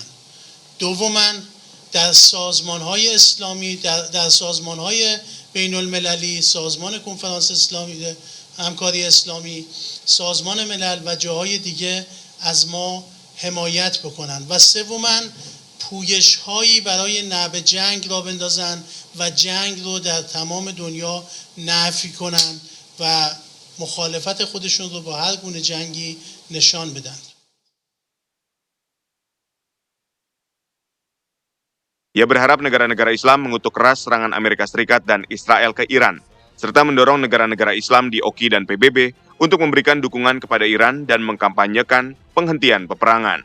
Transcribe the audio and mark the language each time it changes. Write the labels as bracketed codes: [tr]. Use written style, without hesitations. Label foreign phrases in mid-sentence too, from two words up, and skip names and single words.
[fa] دوما در سازمانهای اسلامی، در سازمانهای بین المللی، سازمان کنفرانس اسلامی، همکاری اسلامی، سازمان ملل و جاهای دیگه از ما حمایت بکنن و سوما پویش هایی برای نعب جنگ را بندازن و جنگ رو در تمام دنیا نفی کنن و مخالفت خودشون رو با هر گونه جنگی نشان بدن. [id] Ia berharap negara-negara Islam mengutuk keras serangan Amerika Serikat dan Israel ke Iran, serta mendorong negara-negara Islam di OKI dan PBB untuk memberikan dukungan kepada Iran dan mengkampanyekan penghentian peperangan.